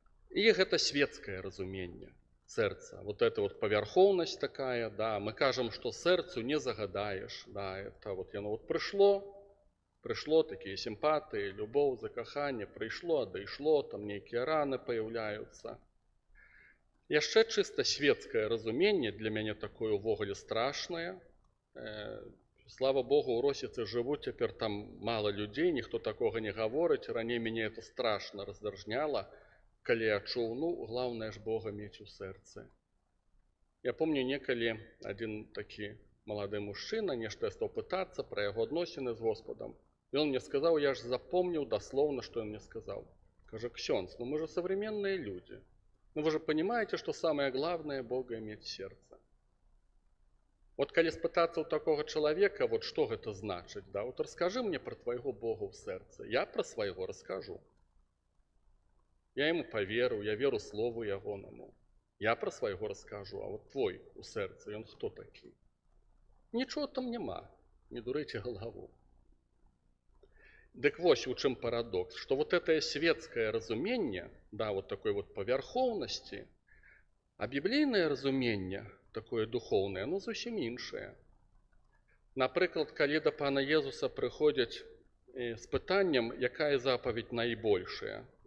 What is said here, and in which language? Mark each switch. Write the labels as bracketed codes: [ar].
[be] І гэта светскае разуменне сэрца. Вот эта вот павярхоўнасць такая, да, мы кажам, што сэрцу не загадаеш, да, это вот яно вот прыйшло такія сімпатыі, любоў, закаханне, прыйшло, адышло, там нейкія раны паяўляюцца. Яшчэ чыста светскае разуменне для мяне такое ўвогуле страшнае. Слава Богу, у Росіцы жывуць цяпер там мала людзей, ніхто такога не гаворыць. Раней мяне это страшна раздражняла, калі я чуў, ну, главное ж Бога мець у сэрцы. Я помню, некалі адзін такі малады мужчына, нешта я стаў пытацца пра яго адносіны з Господам. І он мне сказаў, я ж запомніў даслоўна, што ён мне сказаў. Кажа, ксёндз, [ru] ну мы же современные люди. Ну вы же понимаете, что самое главное Бога иметь в сердце. Вот [be] калі спытацца [ru] у такого человека, вот что [be] гэта значыць, [ru] да, вот расскажи мне про твоего Бога в сердце. Я про своего расскажу. Я ему поверу, [be] я веру слову ягонаму. [ru] Я про своего расскажу, а вот твой у сердце, он кто такі? [be] Ничего там нема, не дурыце галаву. Дык вось у чым парадокс, што вот это светскае разуменне, да, вот такой вот павярхоўнасці, а біблійнае разуменне, такое духоўнае, оно зусім іншае. Напрыклад, калі да пана Езуса прыходзяць з пытаннем, якая запаведь найбольшая.